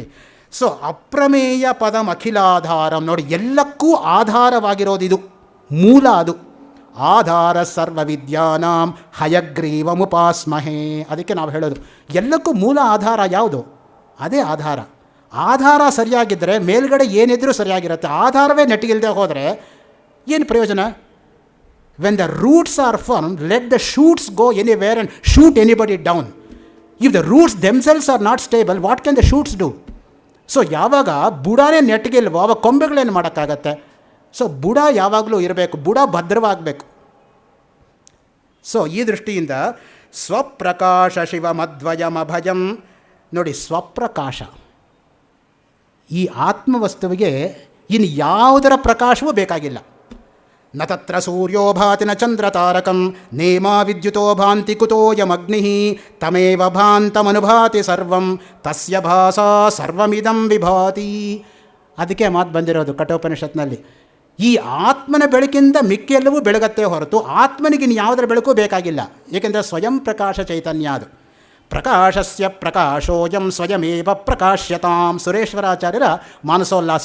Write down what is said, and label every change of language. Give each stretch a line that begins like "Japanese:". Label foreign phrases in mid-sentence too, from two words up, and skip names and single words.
Kannada: ಸೊ
Sanskrit: ಅಪ್ರಮೇಯ ಪದಂ ಅಖಿಲಾಧಾರಂ,
Kannada: ನೋಡಿ ಎಲ್ಲಕ್ಕೂ ಆಧಾರವಾಗಿರೋದು ಇದು, ಮೂಲ ಅದು.
Sanskrit: ಆಧಾರ ಸರ್ವ ವಿದ್ಯಾನಾಂ ಹಯಗ್ರೀವಮುಪಾಸ್ಮಹೇ.
Kannada: ಅದಕ್ಕೆ ನಾವು ಹೇಳೋದು ಎಲ್ಲಕ್ಕೂ ಮೂಲ ಆಧಾರ ಯಾವುದು? ಅದೇ ಆಧಾರ. ಆಧಾರ ಸರಿಯಾಗಿದ್ದರೆ ಮೇಲ್ಗಡೆ ಏನಿದ್ರೂ ಸರಿಯಾಗಿರುತ್ತೆ. ಆಧಾರವೇ ನೆಟ್ಟಿಗಿಲ್ಲದೆ ಹೋದರೆ ಏನು ಪ್ರಯೋಜನ?
English: When the roots are firm, let the shoots go anywhere and shoot anybody down. If the roots themselves are not stable, what can the shoots do?
Kannada: ಸೊ ಯಾವಾಗ ಬುಡಾನೇ ನೆಟ್ಟಿಗಿಲ್ವೋ ಆವಾಗ ಕೊಂಬೆಗಳೇನು ಮಾಡೋಕ್ಕಾಗತ್ತೆ? ಸೊ ಬುಡ ಯಾವಾಗಲೂ ಇರಬೇಕು, ಬುಡ ಭದ್ರವಾಗಬೇಕು. ಸೊ ಈ ದೃಷ್ಟಿಯಿಂದ
Sanskrit: ಸ್ವಪ್ರಕಾಶ ಶಿವಮದ್ವಯಮಭಯಂ.
Kannada: ನೋಡಿ, ಸ್ವಪ್ರಕಾಶ ಈ ಆತ್ಮವಸ್ತುವಿಗೆ ಇನ್ನು ಯಾವುದರ ಪ್ರಕಾಶವೂ ಬೇಕಾಗಿಲ್ಲ.
Sanskrit: ನ ತತ್ರ ಸೂರ್ಯೋ ಭಾತಿ ನ ಚಂದ್ರ ತಾರಕಂ ನೇಮಾ ವಿದ್ಯುತೋ ಭಾಂತಿ ಕುತೋಯಮಗ್ನಿ ತಮೇವ ಭಾಂತಮನುಭಾತಿ ಸರ್ವಂ ತಸ್ಯ ಭಾಸಾ ಸರ್ವಮಿದಂ ವಿಭಾತಿ.
Kannada: ಅದಕ್ಕೆ ಮಾತು ಬಂದಿರೋದು ಕಠೋಪನಿಷತ್ನಲ್ಲಿ, ಈ ಆತ್ಮನ ಬೆಳಕಿಂದ ಮಿಕ್ಕೆಲ್ಲವೂ ಬೆಳಗತ್ತೆ ಹೊರತು ಆತ್ಮನಿಗಿನ್ನು ಯಾವುದರ ಬೆಳಕು ಬೇಕಾಗಿಲ್ಲ. ಏಕೆಂದರೆ ಸ್ವಯಂ ಪ್ರಕಾಶ ಚೈತನ್ಯ ಅದು.
Sanskrit: ಪ್ರಕಾಶಸ್ಯ ಪ್ರಕಾಶೋಯಂ ಸ್ವಯಮೇವ ಪ್ರಕಾಶ್ಯತಾಂ, ಸುರೇಶ್ವರಾಚಾರ್ಯರ ಮಾನಸೋಲ್ಲಾಸ.